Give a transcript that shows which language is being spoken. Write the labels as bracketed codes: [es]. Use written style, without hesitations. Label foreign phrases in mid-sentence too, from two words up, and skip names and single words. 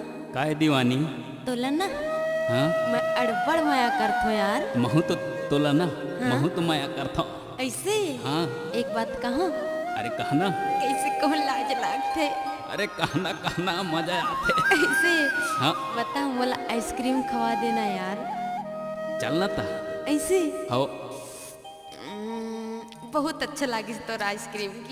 [hne] काय दीवानी? तोला ना हाँ मैं अड़बड़ माया करथो यार। महू तो तोला ना हाँ? महू तो माया करता। ऐसे हाँ एक बात कहूँ, अरे कहना, कैसे कहूँ लाज लागथे। अरे कहना कहना मजा आते। ऐसे हाँ बता मोला आइसक्रीम खवा देना यार। चलना था ऐसे हो बहुत अच्छा लागिस तोर आइसक्रीम की।